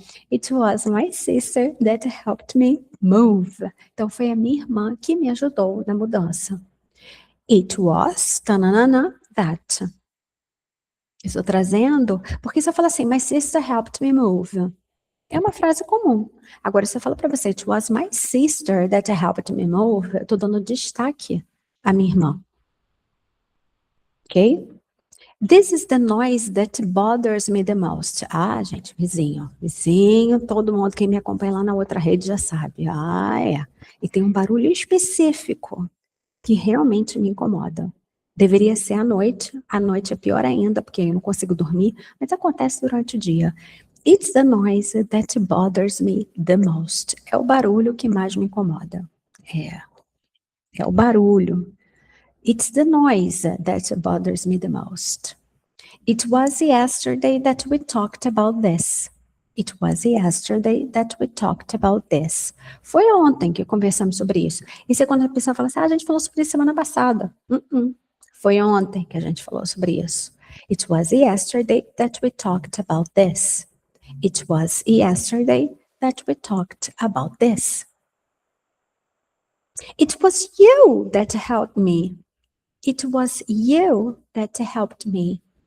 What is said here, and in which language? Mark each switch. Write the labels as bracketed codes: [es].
[en] It was my sister that helped me move. [pt] Então foi a minha irmã que me ajudou na mudança. [en] It was, tananana, that. [pt] Estou trazendo, porque se eu falar assim, [en] my sister helped me move, [pt] é uma frase comum. Agora, se eu falo para você, [en] it was my sister that helped me move, [pt] eu estou dando destaque à minha irmã. Ok? [en] This is the noise that bothers me the most. [pt] Ah, gente, vizinho, todo mundo que me acompanha lá na outra rede já sabe. Ah, é. E tem um barulho específico que realmente me incomoda. Deveria ser à noite é pior ainda, porque eu não consigo dormir, mas acontece durante o dia. [en] It's the noise that bothers me the most. [pt] É o barulho que mais me incomoda. É o barulho. [en] It's the noise that bothers me the most. It was yesterday that we talked about this. It was yesterday that we talked about this. [pt] Foi ontem que conversamos sobre isso. Isso é quando a pessoa fala assim, a gente falou sobre isso semana passada. Foi ontem que a gente falou sobre isso. [en] It was yesterday that we talked about this. It was yesterday that we talked about this. It was you that helped me. It was you that helped me.